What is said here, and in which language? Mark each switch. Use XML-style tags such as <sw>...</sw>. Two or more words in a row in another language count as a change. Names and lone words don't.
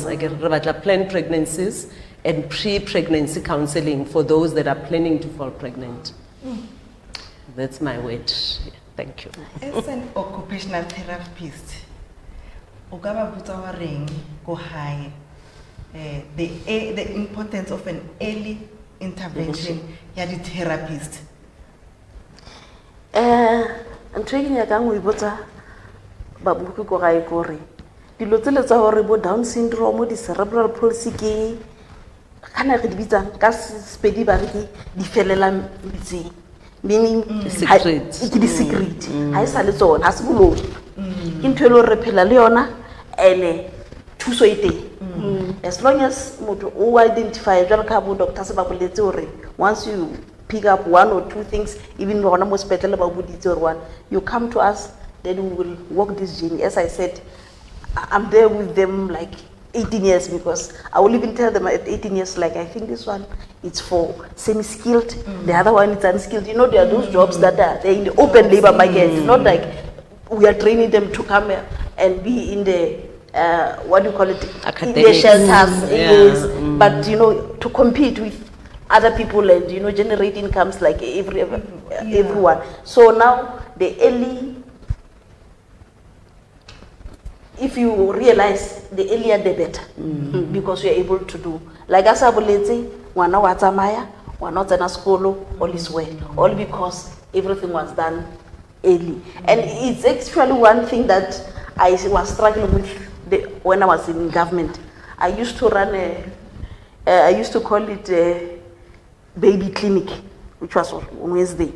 <en>Like planned pregnancies and pre-pregnancy counseling for those that are planning to fall pregnant. That's my word. Yeah, thank you. As an occupational therapist, the importance of an early intervention</en> <st>ya di-therapist? ntho e ke nyakang ho ipotsa babupi ko gae kore dilo tsele tsa gore bo</st> <en>Down syndrome, di-cerebral palsy</en> <st>ke kana re di bitsang ka Sepedi ba re ke di felela metseng,</st> <en>meaning Secret.</en> <st>ke di-secret ha e sa le tsona ha se boloi ke ntho e le gore re phela le yona ene thuso e teng</st> <en>as long as</en> <st>motho o identify jwalo ka bo doctor se ba boletse gore</st> <en>once you pick up one or two things, even</en> <st>gona mo sepetlele ba boditse</st> <en>or one, you come to us, then we will walk this journey. As I said, I'm there with them like 18 years because I will even tell them at 18 years, like I think this one it's for semi-skilled, the other one is unskilled. You know, there are those jobs that are they're in the open labor market. It's not like we are training them to come and be in the what do you call it? In the shelters, yes. But you know, to compete with other people and you know generate incomes like everyone. So now the early, if you realize the earlier the better, because you're able to do like as I</en> <st>boletse ngwana wa tsamaya ngwana tsena skolo</st> <en>all is well, all because everything was done early. And it's actually one thing that I was struggling with when I was in government. I used to run I used to call it baby clinic, which was on Wednesday.</en>